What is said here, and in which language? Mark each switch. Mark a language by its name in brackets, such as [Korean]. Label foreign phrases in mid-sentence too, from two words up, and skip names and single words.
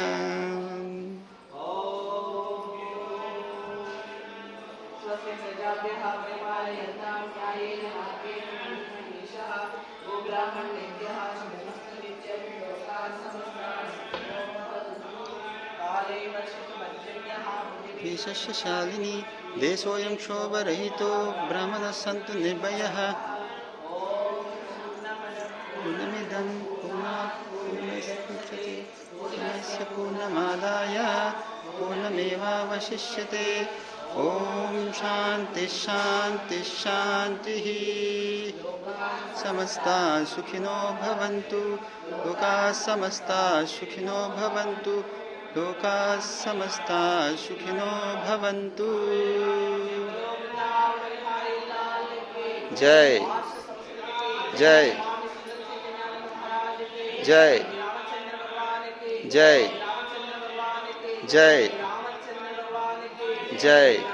[Sanskrit] స్వస్తి సజాభ్యః పరిపాలయంతాం న్యాయేన మార్గేణ మహిషః గోబ్రాహ్మణేభ్యః శుభమస్తు నిత్యం లోకాః సమస్తాః సుఖినో భవంతు కాలే వర్షతు పర్జన్యః దేశస్య శాలిని దేశోऽयं क्षोभरहितो ब्राह्मणः सन्तु निर्भयः पूर्णमिदं पूर्णात् पूर्णमुदच्यते पूर्णस्य पूर्णमादाय पूर्णमेवावशिष्यते ॐ शान्ति शान्ति शान्तिः समस्ताः सुखिनो भवन्तु लोकाः समस्ताः सुखिनो भवन्तु लोकाः समस्ताः सुखिनो भवन्तु जय जय जय जय जय जय